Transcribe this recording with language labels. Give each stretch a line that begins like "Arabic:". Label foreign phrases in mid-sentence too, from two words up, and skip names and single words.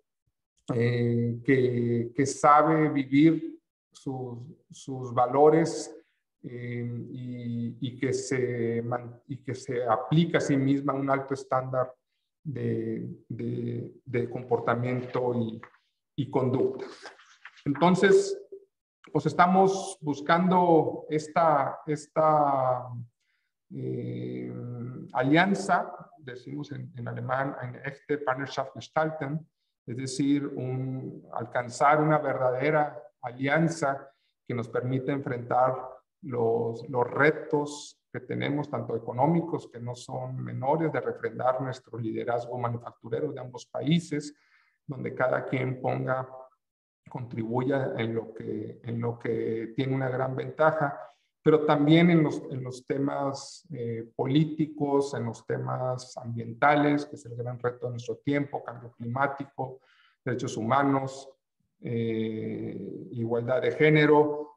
Spanish: que sabe vivir sus valores y que se aplica a sí misma un alto estándar de comportamiento y conducta. Entonces, pues estamos buscando esta alianza, decimos en alemán,
German: eine echte Partnerschaft gestalten,
Spanish: es decir, alcanzar una verdadera alianza que nos permita enfrentar los retos que tenemos, tanto económicos, que no son menores, de refrendar nuestro liderazgo manufacturero de ambos países, donde cada quien contribuya en lo que tiene una gran ventaja pero también en los temas políticos, en los temas ambientales, que es el gran reto de nuestro tiempo, cambio climático, derechos humanos, igualdad de género.